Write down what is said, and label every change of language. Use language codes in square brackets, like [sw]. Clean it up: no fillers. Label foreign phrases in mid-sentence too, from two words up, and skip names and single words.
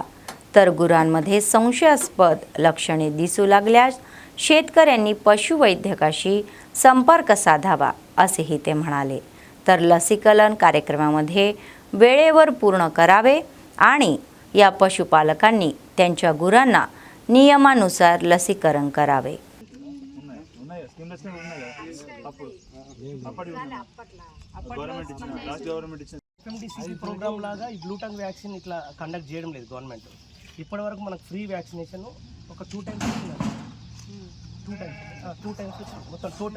[mr] तर गुरांमध्ये संशयास्पद लक्षणे दिसू लागल्यास शेतकऱ्यांनी पशुवैद्यकाशी संपर्क साधावा असेही ते म्हणाले. तर लसीकरण कार्यक्रमामध्ये वेळेवर पूर्ण करावे आणि या पशुपालकांनी त्यांच्या गुरांना नियमानुसार लसीकरण करावे. [te] FMDC ప్రోగ్రామ్ లాగా ఈ [en] bluetongue vaccine [te] ఇట్లా కండక్ట్ చేయడం లేదు గవర్నమెంట్. ఇప్పటివరకు మనకు [en] free vaccination [te] ఒక 2 టైమ్స్ వచ్చింది. 2 టైమ్స్ వచ్చింది మొత్తం టోటల్.